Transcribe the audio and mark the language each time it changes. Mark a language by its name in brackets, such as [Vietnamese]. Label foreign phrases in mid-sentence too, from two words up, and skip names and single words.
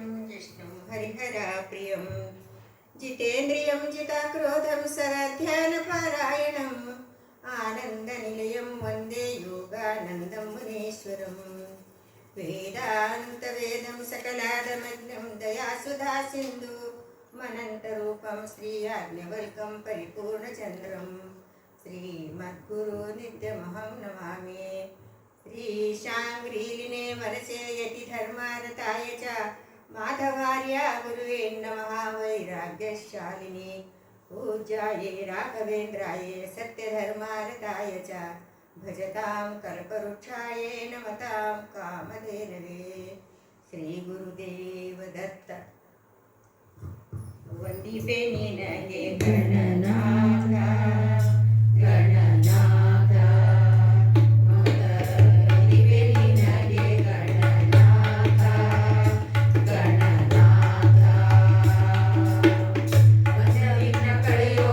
[Sanskrit] ಜಿಷ್ಣುಂ ಹರಿಹರ ಪ್ರಿಯಂ ಜಿತೇಂದ್ರಿಯಂ ಜಿತಾಕ್ರೋಧಂ ಸರಧ್ಯಾನ ಪಾರಾಯಣಂ ಆನಂದ ನಿಲಯಂ ವಂದೇ ಯೋಗಾನಂದಂ ಮುನೀಶ್ವರಂ ವೇದಾಂತ ವೇದಂ ಸಕಲಾದಮಗ್ನಂ ದಯಾಸುಧಾ ಸಿಂಧು मनन्तरूपं श्री याज्ञवल्कं परिपूर्णचन्द्रं श्रीमद्गुरु नित्यमहं नमामि। श्रीशाङ्ग्रीलिने मनसे यतिधर्मारताय च माधवार्या गुरुवे नमः। वैराग्यशालिने पूज्याये राघवेन्द्राय सत्यधर्मारताय च भजतां कल्पवृक्षाय नमतां कामधेनवे। श्रीगुरुदेव दत्त। [Kannada] ವಂದಿಪೆ ನಿನಗೆ ಗಣನಾಥ ಗಣನಾಥ ವಂದಿಪೆ ನಿನಗೆ ಗಣನಾಥ ಗಣನಾಥ ಬಂಧವಿಘ್ನ ಕಳೆಯೋ